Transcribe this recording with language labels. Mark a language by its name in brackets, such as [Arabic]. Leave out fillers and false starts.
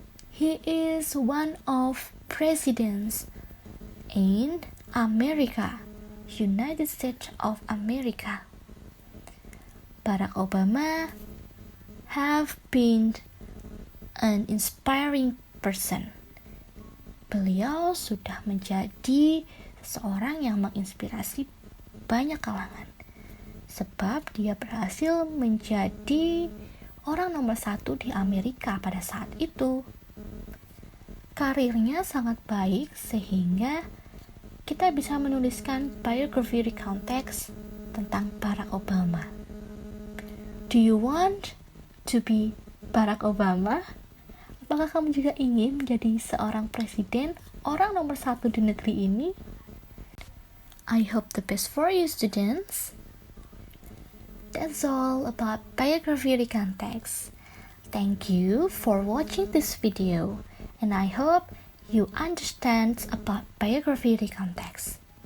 [English] He is one of presidents in America, United States of America. Barack Obama have been an inspiring person. [Indonesian] Beliau sudah menjadi seorang yang menginspirasi banyak kalangan, sebab dia berhasil menjadi orang nomor 1 di Amerika pada saat itu. Karirnya sangat baik sehingga kita bisa menuliskan biography recount text tentang Barack Obama. [English] Do you want to be Barack Obama? [Indonesian] Apakah kamu juga ingin menjadi seorang presiden, orang nomor 1 di negeri ini? [English] I hope the best for you, students. That's all about biography recount text. Thank you for watching this video, and I hope you understand about biography recount text.